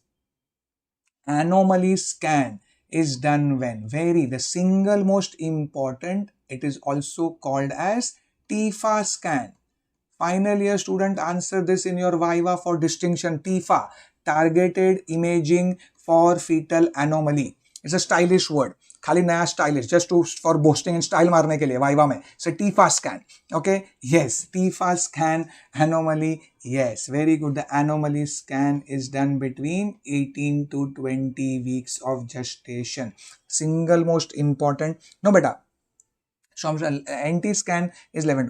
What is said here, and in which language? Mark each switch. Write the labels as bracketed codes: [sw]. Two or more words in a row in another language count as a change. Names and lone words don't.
[en] Anomaly scan is done when? The single most important, it is also called as TIFA scan. Final year student, answer this in your Viva for distinction. TIFA, targeted imaging for fetal anomaly. It's a stylish word. [hi] खाली नया [en] stylish, just for boasting in style [hi] मारने के लिए Viva में. [en] So TIFA scan. Okay, yes, TIFA scan anomaly. Yes, very good. The anomaly scan is done between 18 to 20 weeks of gestation. Single most important. No beta. So NT scan is 11.